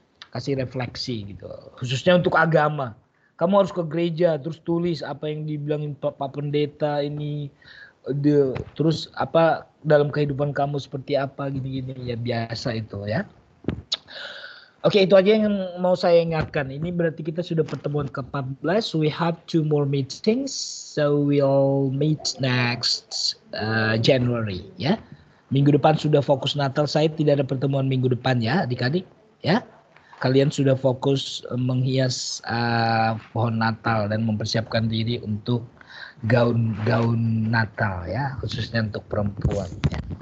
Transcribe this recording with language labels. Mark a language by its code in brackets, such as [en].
[id] Kasih refleksi gitu, khususnya untuk agama. Kamu harus ke gereja terus tulis apa yang dibilangin Pak Pendeta ini, terus apa dalam kehidupan kamu seperti apa gini-gini ya, biasa itu ya. Oke, itu aja yang mau saya ingatkan. Ini berarti kita sudah pertemuan ke-14. [en] We have 2 more meetings, so we'll meet next January ya. [id] Minggu depan sudah fokus Natal, saya tidak ada pertemuan minggu depan ya adik-adik ya. Kalian sudah fokus menghias pohon Natal dan mempersiapkan diri untuk gaun Natal ya, khususnya untuk perempuan ya.